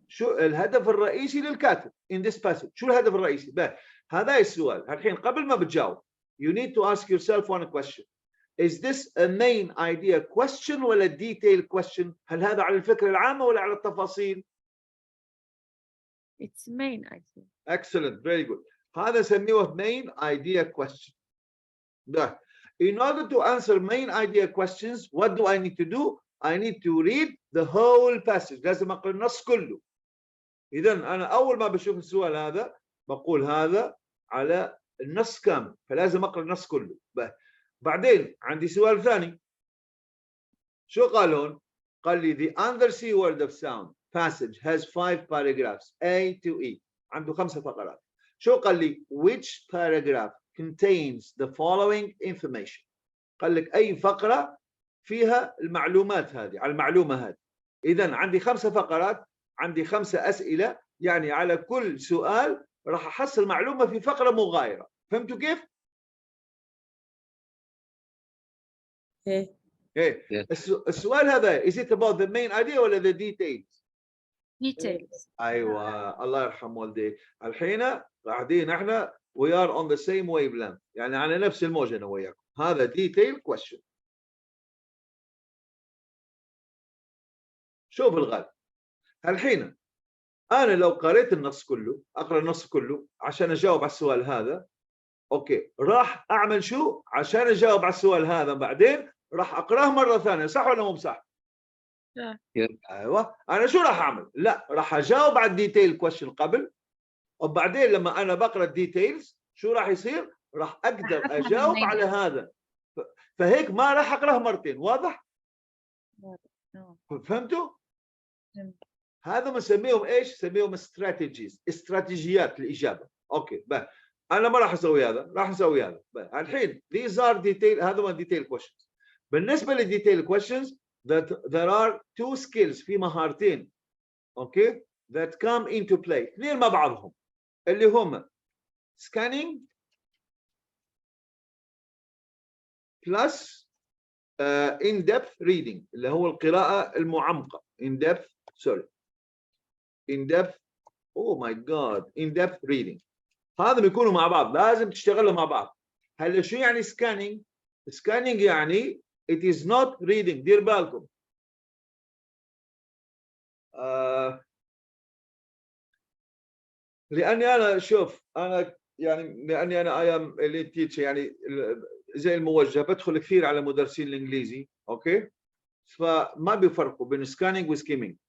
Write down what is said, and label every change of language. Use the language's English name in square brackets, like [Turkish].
[Arabic] شو الهدف الرئيسي للكاتب [English] in this passage؟ [Arabic] شو الهدف الرئيسي؟ بقى هذا السؤال. الحين قبل ما بتجاوب [English] you need to ask yourself one question. Is this a main idea question [Arabic] ولا detail question؟ هل هذا على الفكرة العامة ولا على التفاصيل؟ [English] It's main, I think. Excellent, very good. [Arabic] هذا سميه main idea question. ده. [English] In order to answer main idea questions, what do I need to do? I need to read the whole passage. [Arabic] لازم أقرأ النص كله. إذا أنا أول ما بشوف السؤال هذا بقول هذا على النص كامل، فلازم أقرأ النص كله. بعدين عندي سؤال ثاني. شو قالون؟ قال لي [English] the undersea word of sound passage has 5 paragraphs A to E. [Arabic] عنده 5 فقرات. شو قال لي [English] which paragraph contains the following information؟ [Arabic] قال لك أي فقرة فيها المعلومات هذه، على المعلومة هذه. إذا عندي 5 فقرات، عندي 5 أسئلة، يعني على كل سؤال راح أحصل معلومة في فقرة مغايرة. فهمتوا كيف؟ إيه. إيه. السؤال هذا [English] is it about the main idea ولا the details؟ Details. [Arabic] أيوة الله يرحم والديك. الحين قاعدين احنا [English] we are on the same wavelength، [Arabic] يعني على نفس الموجة أنا وياكم. [English] هذا detail question. [Arabic] شوف الغالب. الحين أنا لو قريت النص كله، أقرأ النص كله عشان أجاوب على السؤال هذا. أوكي، راح أعمل شو عشان أجاوب على السؤال هذا؟ بعدين راح أقرأه مرة ثانية، صح ولا مو بصح؟ أيوة. أنا شو راح أعمل؟ لا، راح أجاوب على الديتيل كويشن قبل، وبعدين لما أنا بقرأ الديتيلز شو راح يصير؟ راح أقدر أجاوب على هذا. فهيك ما راح أقرأه مرتين. واضح؟ فهمتوا؟ هذا بنسميهم ايش؟ نسميهم استراتيجيز، استراتيجيات الاجابه. اوكي بقى انا ما راح اسوي هذا، راح اسوي هذا. [English] الحين these are detail، هذا هو detail questions. بالنسبه للديتيل questions that there are two skills، [Arabic] في مهارتين اوكي [English] that come into play، [Arabic] اثنين مع بعضهم اللي هم [English] scanning plus in depth reading [Arabic] اللي هو القراءة المعمقة [English] in depth oh my god in depth reading. [Arabic] هذا بيكونوا مع بعض، لازم تشتغلوا مع بعض. هلا شو يعني [English] scanning؟ scanning يعني it is not reading. [Arabic] دير بالكم لاني انا شوف انا يعني لاني انا اي ام [English] elite teacher [Arabic] يعني زي الموجه بدخل كثير على مدرسين الانجليزي اوكي، فما بيفرقوا بين سكانينج وسكيمينج.